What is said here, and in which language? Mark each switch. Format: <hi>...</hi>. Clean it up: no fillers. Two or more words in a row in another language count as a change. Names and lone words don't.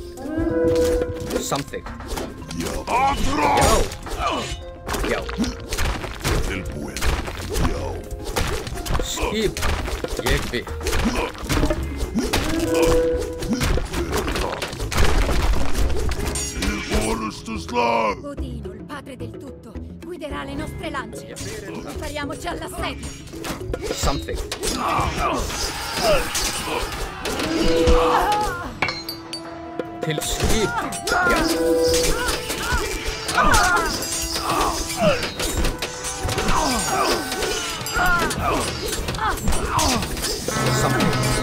<is>Samþykkt. Já. Tilbúin. Já. Skip. Ég vil. Til orustu slag!</is> <it>Odino, il padre del tutto, guiderà le nostre lance. Prepariamoci all'assedio.</it> <is>Samþykkt. Til skip. Já. Samþykkt.</is>